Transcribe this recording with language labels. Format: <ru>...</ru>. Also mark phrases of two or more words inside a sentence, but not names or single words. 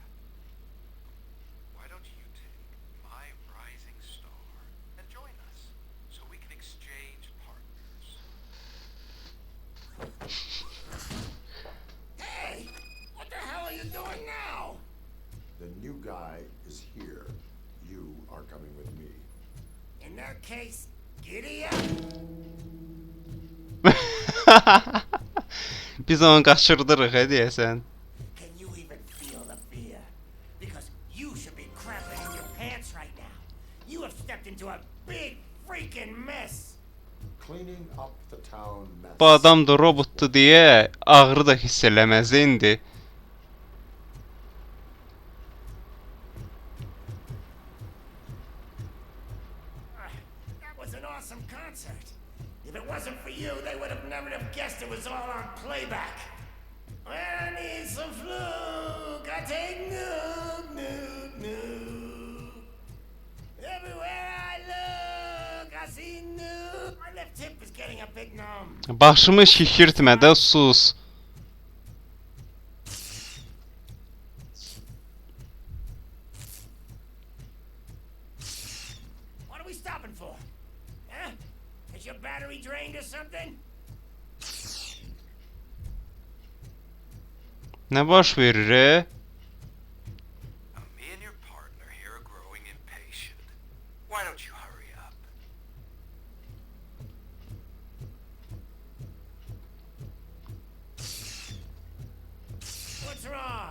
<en>Why don't you take my rising star and join us so we can exchange partners? Hey! What the hell are you doing now? The new guy is here. You are coming with me. In that case, giddy up!</en> <az>Biz onu qaçırdırıq deyəsən.</az> <en>Can you even feel the fear? Because you should be crapping in your pants right now. You have stepped into a big freaking mess. Cleaning up the town mess.</en> <az>Bu adam da robotdu deyə ağrı da hiss eləməzdi indi.</az> <en>That was an awesome concert. If it wasn't for you, they would have never have guessed it was all on playback. I need some fluke. I take new. Everywhere I look, I see new. My left hip is getting a bit numb.</en> <az>Başımı şişirtmə də sus.</az> <en>What are we stopping for? Huh? Is your battery drained or something?</en> <az>Nə baş verir?</az> <en>Me and your partner here are growing impatient. Why don't you hurry up? What's wrong?</en>